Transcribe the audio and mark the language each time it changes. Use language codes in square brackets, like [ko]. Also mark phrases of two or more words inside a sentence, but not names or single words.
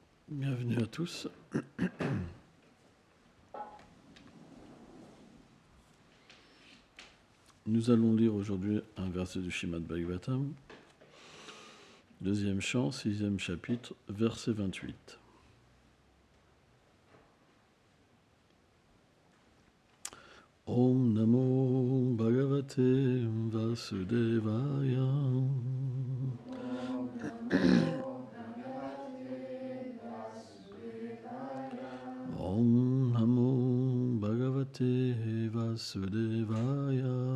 [fr] Bienvenue à tous. Nous allons lire aujourd'hui un verset du Srimad Bhagavatam, deuxième chant, sixième chapitre, verset 28. [sa] Om Namo Bhagavate Vasudevaya. Om Namo Bhagavate Vasudevaya.